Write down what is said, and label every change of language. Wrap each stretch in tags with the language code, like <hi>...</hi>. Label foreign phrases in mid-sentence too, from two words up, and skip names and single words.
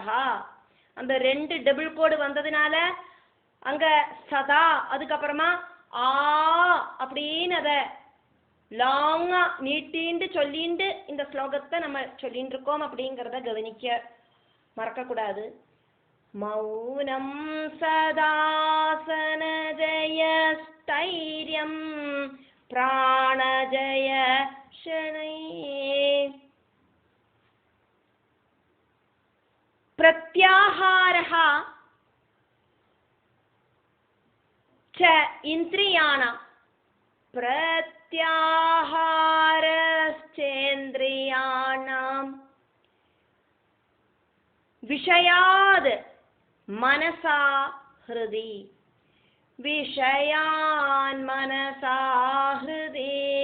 <ta>அந்த ரெண்டு டபுள் கோடு வந்ததுனால அங்க சதா அதுக்கப்புறமா ஆ அப்படின்னு அத லாங்கா நீட்டிண்டு சொல்லிண்டு இந்த ஸ்லோகத்தை நம்ம சொல்லிட்டு இருக்கோம் அப்படிங்கிறத கவனிக்க மறக்க கூடாது.</ta> <sa>मौनं सदासनजय स्थैर्यं प्राणजय शनैः. प्रत्याहारः च इन्द्रियाणां प्रत्याहारश्चेन्द्रियाणां विषयाद् मनसा हृदि विषयान् मनसा हृदि.</sa>